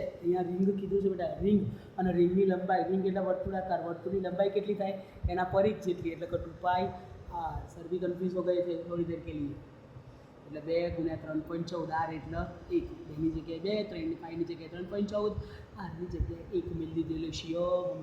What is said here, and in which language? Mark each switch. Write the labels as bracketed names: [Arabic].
[Gujarati] અહીંયા રિંગ કીધું છે બેટા, રિંગ અને રિંગની લંબાઈ, રિંગ એટલે વર્તુળાકાર, વર્તુળની લંબાઈ કેટલી થાય? એના પરિઘ જેટલી, એટલે કે 2πr. [Hindi] સર भी કન્ફ્યુઝ हो गए थे थोड़ी देर के लिए. [Gujarati] એટલે 2 ગુણ્યા 3.14, આર એટલે 1, 2ની જગ્યાએ 2, 3 5ની જગ્યાએ 3.14, આરની જગ્યાએ 1 મિલી દીધેલું શિયો.